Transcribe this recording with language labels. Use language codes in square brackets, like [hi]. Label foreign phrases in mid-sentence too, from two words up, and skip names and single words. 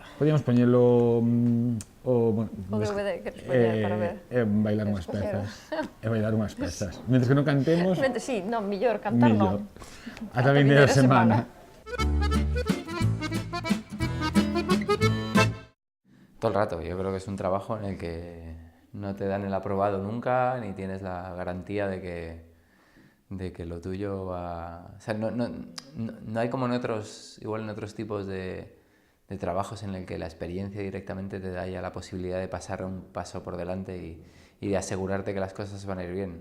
[gl] Podíamos poñelo o DVD que nos poñer para ver. Bailar unhas pezas. Bailar unhas pezas. Mentres que non cantemos... Sí, non, mellor cantar non. Ata a vindeira semana. [es] Todo el rato, yo creo que es un trabajo en el que no te dan el aprobado nunca, ni tienes la garantía de que lo tuyo va... O sea, no hay como en otros, igual en otros tipos de trabajos en el que la experiencia directamente te da ya la posibilidad de pasar un paso por delante y de asegurarte que las cosas van a ir bien.